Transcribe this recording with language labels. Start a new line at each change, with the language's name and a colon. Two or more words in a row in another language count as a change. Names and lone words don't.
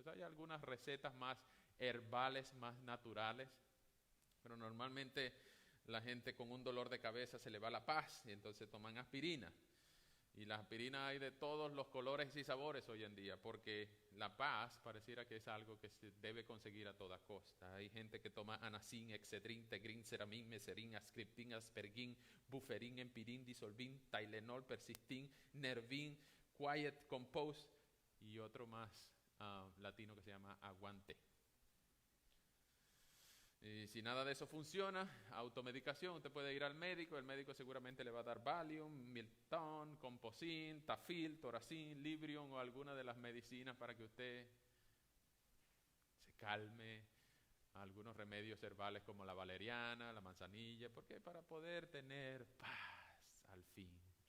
Spanish: Hay algunas recetas más herbales, más naturales, pero normalmente la gente con un dolor de cabeza se le va la paz y entonces toman aspirina. Y las aspirinas hay de todos los colores y sabores hoy en día, porque la paz pareciera que es algo que se debe conseguir a toda costa. Hay gente que toma anacin, excedrin, tegrin, ceramín, meserín, ascriptin, aspergin, buferín, empirín, disolvín, Tylenol, persistin, nervin, quiet, compose y otro más latino que se llama aguante. Y si nada de eso funciona, automedicación, usted puede ir al médico, el médico seguramente le va a dar Valium, Milton, Composin, Tafil, Toracin, Librium o alguna de las medicinas para que usted se calme, algunos remedios herbales como la valeriana, la manzanilla, porque para poder tener paz al fin.